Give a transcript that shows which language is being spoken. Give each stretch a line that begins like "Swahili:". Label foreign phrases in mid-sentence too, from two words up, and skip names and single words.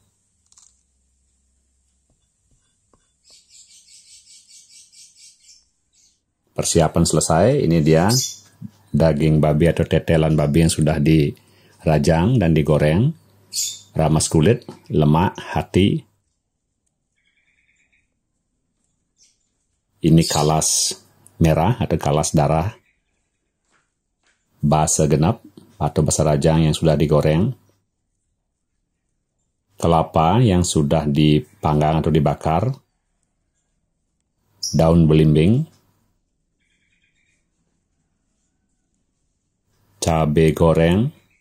Indonesian: Persiapan selesai, ini dia daging babi atau tetelan babi yang sudah dirajang dan digoreng, ramas kulit, lemak, hati. Ini kalas merah atau kalas darah,
Balinese: basa genep
Indonesian: atau
Balinese: basa rajang
Indonesian: yang sudah digoreng, kelapa yang sudah dipanggang atau dibakar, daun belimbing, cabai goreng,